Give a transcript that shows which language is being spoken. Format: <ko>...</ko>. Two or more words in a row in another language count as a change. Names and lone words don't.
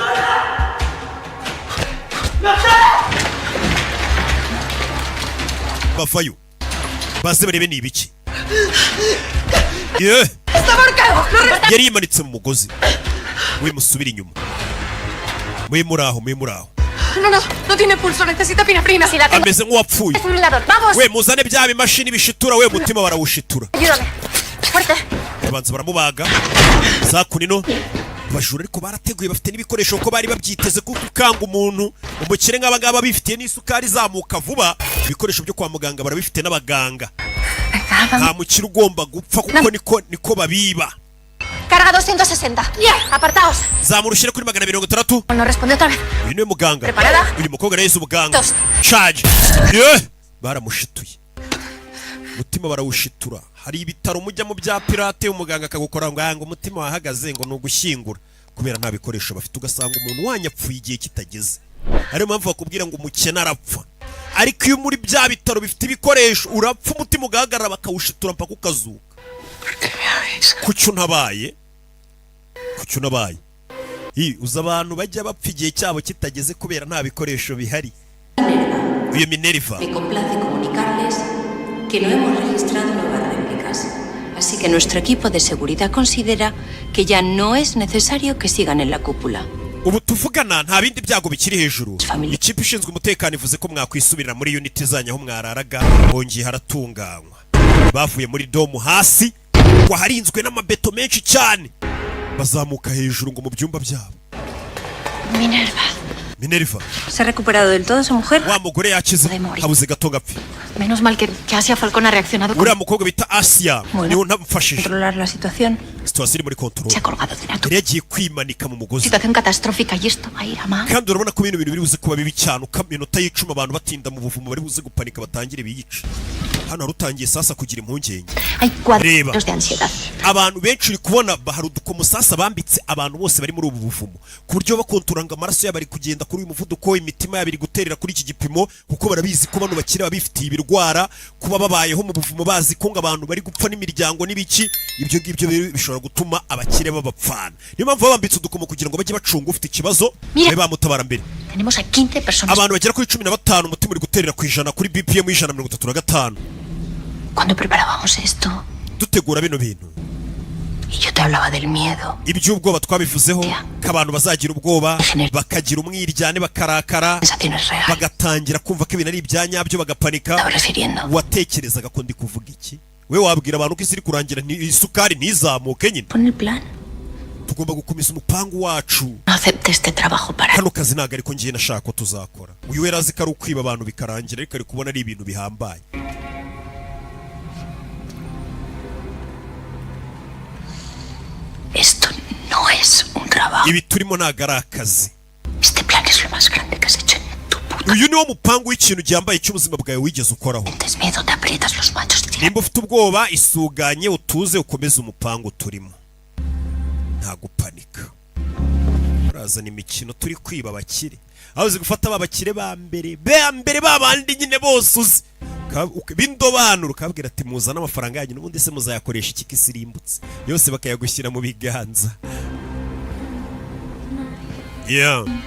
<rw>bavayo baze barebe ni ibiki yeah. yari yimanitse mu mugozi we musubira inyuma mwe muri aho</rw> <es>No tiene pulso, necesita epinefrina. Si la tengo.</es> <rw>ameze nk'uwapfuye</rw> <es>Desfibrilador, vamos.</es> <rw>we muzane bya bimashini bishitura we mutima barawushitura</rw> <es>Ayúdame. Fuerte.</es> <rw>babanza baramubaga za kunino abajura ariko barateguye bafite n'ibikoresho ko bari babyiteze kuko ukanga umuntu umukire nk'abangaba bifitiye n'isukari izamuka vuba ibikoresho byo kwa muganga barabifite n'abaganga nta mukire ugomba gupfa kuko niko babiba</rw> <es>Carga 260. Apartaos.</es> <rw>zamurushire kuri 600</rw> <es>No responde otra vez.</es> <rw>uyu niwe muganga</rw> <es>Preparada?</es> <rw>uyu mukobwa nayo ubuganga</rw> <es>Dos.</es> <rw>charge baramushituye umutima barawushitura hari ibitaro mujya mu bya pirate umuganga akagukora ngo umutima wahagaze ngo nugushyingura kubera nta bikoresho bafite ugasanga umuntu wanyapfuye igihe kitageze ariyo mpamvu bakubwira ngo umukene arapfa ariko iyo muri bya bitaro bifite ibikoresho urapfa umutima ugahagarara bakawushitura mpaka ukazuka kuki unabaye uza abantu bajya bapfa igihe cyabo kitageze kubera nta bikoresho bihari uyu Minerva</rw> <es>Me complace comunicarles que no hemos registrado nuevas réplicas, así que nuestro equipo de seguridad considera que ya no es necesario que sigan en la cúpula.</es> <rw>ubu tuvugana nta bindi byago bikiri hejuru ikipe ishinzwe umutekano ivuze ko mwakwisubirira muri unit zanyu aho mwararaga hongeye haratunganywa bavuye muri domu hasi ngo harinzwe n'amabeto menshi cyane bazamuka hejuru ngo mu byumba byabo Minerva</rw> <es>¿Se ha recuperado del todo esa mujer?</es> <rw>wa mugore yakize habuze gato gapfi</rw> <es>Menos mal que Asia Falcón ha reaccionado con...</es> <rw>uriya mukobwa bita Asia niwe ntamufashije</rw> <es>Controlar la situación.</es> <rw>situation iri muri control</rw> <es>Se ha colgado de una</es> <rw>yari yagiye kwimanika mu mugozi</rw> <es>situación catastrófica y esto va a ir a más.</es> <rw>kandi urabona ko ibintu biri buze kuba bibi cyane uko iminota y'icuma abantu batinda mu buvumo bari buze gupanika batangire biyica hano harutangiye sasa kugira impungenge</rw> <es>Hay</es> <rw>Reba.</rw> <es>cuadros de ansiedad.</es> <rw>abantu benshi uri kubona hari udukomo sasa bambitse abantu bose bari muri ubu buvumo ku buryo bakontoranga amaraso yabo ari kugenda kuri uyu muvuduko imitima yabo iri guterera kuri iki gipimo kuko barabizi ko bano bakire babifitiye ibirwara kuba babayeho mu buvumo bazi ko ngo abantu bari gupfa n'imiryango n'ibiki ibyo ngibyo bishobora gutuma abakire babapfana niyo mpamvu babambitse udukomo kugira ngo bajye bacunga ufite ikibazo babe bamutabara mbere</rw> <es>Tenemos a 15 personas.</es> <rw>abantu bagera kuri 15 umutima uri guterera ku ijana kuri BPM 135</rw> <es>Cuando preparábamos esto,</es> <rw>dutegura bino bintu</rw> <es>y yo te hablaba del miedo,</es> <rw>iby'ubwoba twabivuzeho ko abantu bazagira ubwoba bakagira umwiryane bakarakara</rw> <es>sensaciones reales.</es> <rw>bagatangira kumva ko ibintu ari ibyanyabyo bagapanika</rw> <es>Estaba refiriendo.</es> <rw>watekerezaga ko ndi kuvuga iki we wabwira abantu ko isi iri kurangira isukari ntizamuke nyine</rw> <es>Pon el plan.</es> <rw>tugomba gukomeza umupangu wacu</rw> <es>No acepte este trabajo para...</es> <rw>kano kazi ntabwo ariko ngiye nashaka ko tuzakora uyu wera azi ko ari ukwiba abantu bikarangira ariko ari kubona ari ibintu bihambaye</rw> <es>Esto no es un trabajo.</es> <rw>ibi turimo ntabwo ari akazi</rw> <es>Este plan es lo más grande que has hecho en tu puta.</es> <rw>uyu niwo mupangu w'ikintu gihambaye cy'ubuzima bwawe wigeze ukoraho</rw> <es>Sientes miedo, te aprietas los machos, te tiran.</es> <rw>nimba ufite ubwoba isuganye utuze ukomeze umupangu turimo nta gupanika urazana imikino turi kwiba abakire aho uzi gufata babakire ba mbere babandi nyine bose uzi bindobanura ukabwira ati muzana amafaranga yanyu n'ubundi se muzayakoresha iki kisirimbutse yose bakayagushyira mu biganza yeah.</rw>